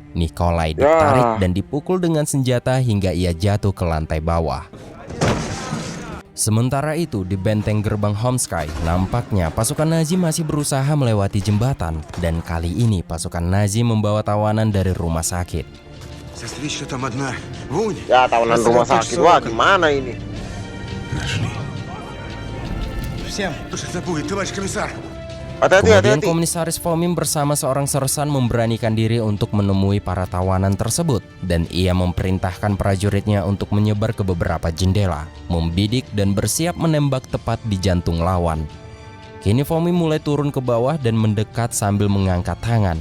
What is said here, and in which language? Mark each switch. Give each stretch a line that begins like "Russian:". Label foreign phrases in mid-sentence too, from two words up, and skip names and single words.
Indonesian: Nikolai ditarik dan dipukul dengan senjata hingga ia jatuh ke lantai bawah. Sementara itu, di benteng gerbang Homsky, nampaknya pasukan Nazi masih berusaha melewati jembatan, dan kali ini pasukan Nazi membawa tawanan dari rumah sakit.
Russian: Сестричка там одна. Вунь.
Indonesian: Ya, tawanan rumah sakit. Wah, gimana ini?
Russian: Нашли. Всем. Что будет, товарищ комиссар?
Indonesian: Hati-hati, Kemudian hati-hati. Komisaris Fomin bersama seorang sersan memberanikan diri untuk menemui para tawanan tersebut, dan ia memerintahkan prajuritnya untuk menyebar ke beberapa jendela, membidik dan bersiap menembak tepat di jantung lawan. Kini Fomin mulai turun ke bawah dan mendekat sambil mengangkat tangan.